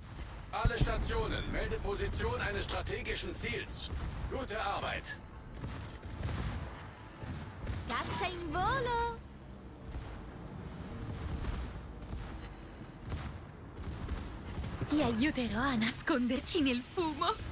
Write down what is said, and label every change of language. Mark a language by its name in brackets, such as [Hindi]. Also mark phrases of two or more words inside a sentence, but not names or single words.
[German] Alle Stationen, melde Position eines strategischen Ziels. Gute Arbeit. [Italian] Caccia in volo! Ti aiuterò a nasconderci nel fumo!